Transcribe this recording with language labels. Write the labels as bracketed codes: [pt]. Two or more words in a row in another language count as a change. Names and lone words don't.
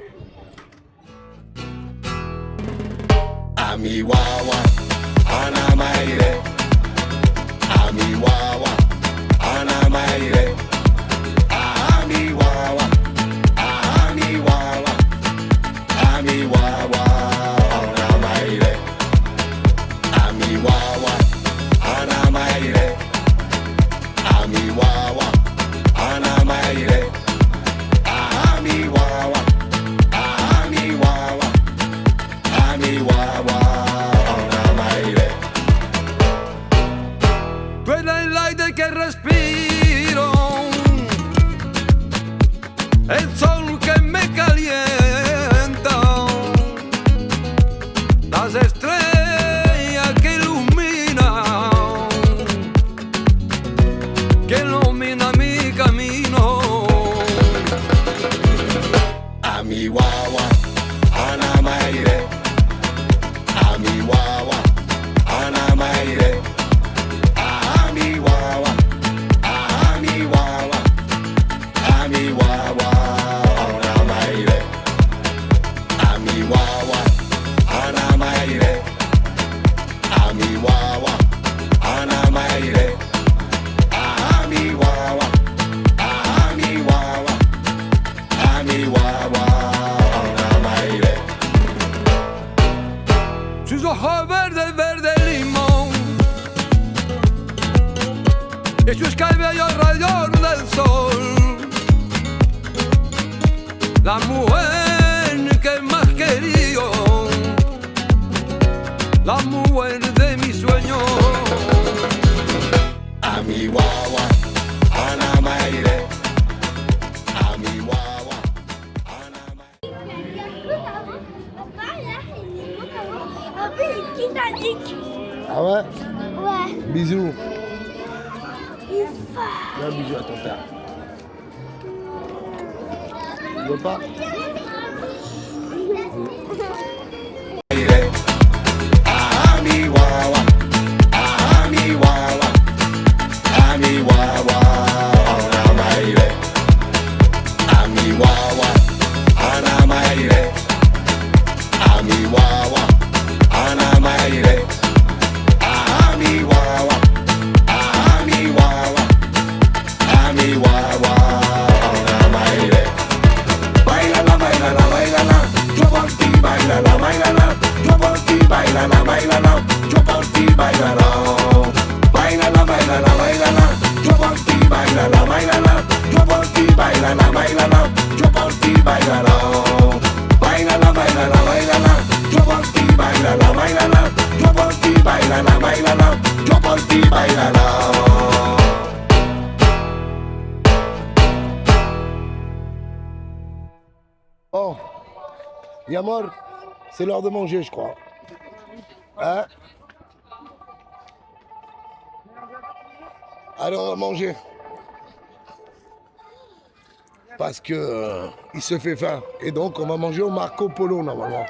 [es] Ami wawa, ana maire. Ami wawa, ana maire. Ami wawa, ami wawa, ami wawa, ana maire. Ami wawa, ana maire. Ami wawa, ana maire. Ami wawa, ami wawa, ami wawa, ana maire. Tú eres el aire que respiro, el sol que me calienta, las estrellas que ilumina mi camino. Ami wawa, ana maire. Ami wawa, ana maire. Ami wawa, ami wawa, ami wawa, ana maire. Ami wawa, ana maire. Ami wawa, ana maire. Ami wawa, ami wawa, ami wawa, ana maire. Sus ojos verdes, verde limón, y sus cabellos rayos del sol. La mujer que más querido, la mujer de mis sueños. Ami wawa, ana maire. Ami wawa, ana maire. [fr] Papa, là, il est beau comment. Un peu, il est Titanic. Ah ouais? Ouais. Bisous. Il va. Un bisou à ton père. Tu veux pas? Ami wawa, ami wawa, ami wawa, ana maire. Ami wawa, ana maire. Ami wawa, ana maire. Ami wawa, ami wawa, ami wawa, ana maire. [es] Bailala, bailala, bailala, yo por ti, bailala, bailala, yo por ti, bailala, bailala, yo por ti, bailala. Bailala, bailala, bailala, yo por ti, bailala, bailala, yo por ti, bailala, bailala, yo por ti, bailala. Bailala, bailala, bailala, yo por ti, bailala, bailala, yo por ti, bailala, bailala, yo por ti, bailala. [fr] Oh, Yamor, c'est l'heure de manger, je crois. Hein? Allez, on va manger. parce que il se fait faim. Et donc on va manger au Marco Polo normalement.